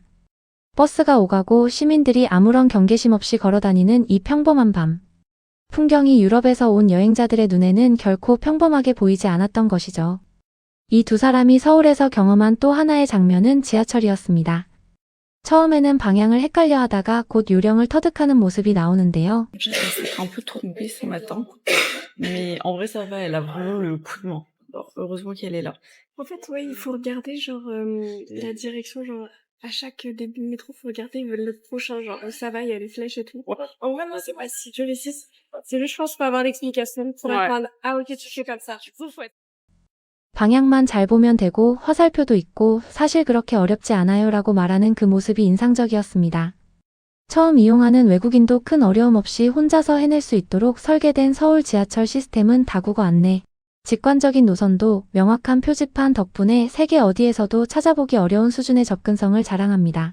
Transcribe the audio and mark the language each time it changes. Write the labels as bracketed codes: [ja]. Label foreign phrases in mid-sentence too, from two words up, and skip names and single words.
[ko] 버스가 오가고 시민들이 아무런 경계심 없이 걸어다니는 이 평범한 밤. 풍경이 유럽에서 온 여행자들의 눈에는 결코 평범하게 보이지 않았던 것이죠. 이 두 사람이 서울에서 경험한 또 하나의 장면은 지하철이었습니다. 처음에는 방향을 헷갈려 하다가 곧 요령을 터득하는 모습이 나오는데요. [fr] Je me un peu trompée ce matin, mais en vrai ça va, elle a vraiment le coup de main. Alors, heureusement qu'elle est là. En fait, ouais, il faut regarder, genre, la direction, genre, à chaque début de métro, faut regarder le prochain, genre, ça va, il y a les flèches et tout. En vrai, non, c'est pas si dur ici. C'est juste, je pense, faut avoir l'explication pour Ouais. apprendre. Ah, ok, tu fais comme ça. Faut être [ko] 방향만 잘 보면 되고 화살표도 있고 사실 그렇게 어렵지 않아요 라고 말하는 그 모습이 인상적이었습니다. 처음 이용하는 외국인도 큰 어려움 없이 혼자서 해낼 수 있도록 설계된 서울 지하철 시스템은 다국어 안내, 직관적인 노선도 명확한 표지판 덕분에 세계 어디에서도 찾아보기 어려운 수준의 접근성을 자랑합니다.